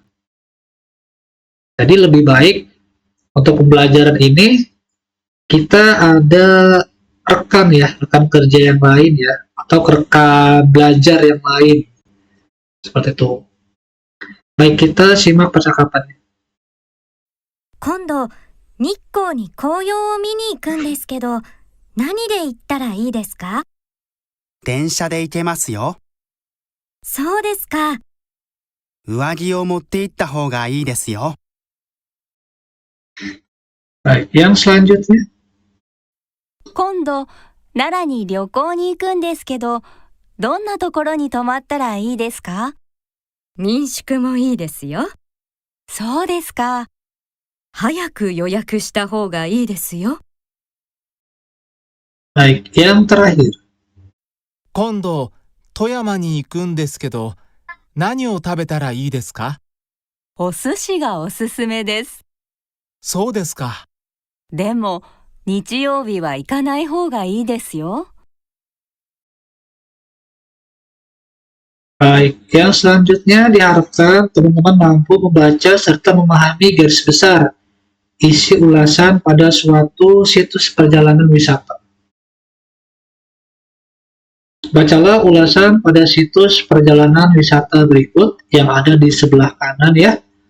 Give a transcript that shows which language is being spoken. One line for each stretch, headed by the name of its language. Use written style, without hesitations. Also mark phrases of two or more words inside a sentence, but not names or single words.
Indonesian: Jadi lebih baik untuk pembelajaran ini kita ada rekan ya, rekan kerja yang lain ya, atau rekan belajar yang lain. Seperti itu. Baik, kita simak percakapannya.
Japanese: 今度、日光に紅葉を見に行くんですけど、何で行ったらいいですか？電車で行けますよ。そうですか。上着を持って行った方がいいですよ。
Indonesian: Baik, yang selanjutnya.
Japanese: 今度、奈良に旅行に行くんですけど、どんなところに泊まったらいいですか？民宿もいいですよ。そうですか。早く予約した方がいいですよ。
Indonesian: Baik, yang terakhir.
Japanese: 今度、富山に行くんですけど、何を食べたらいいですか？お寿司がおすすめです。そうですか。でも、日曜日は行かない方がいいですよ。
Indonesian: Baik, yang selanjutnya diharapkan teman-teman mampu membaca serta memahami garis besar isi ulasan pada suatu situs perjalanan wisata. Bacalah ulasan pada situs perjalanan wisata berikut yang ada di sebelah kanan ya.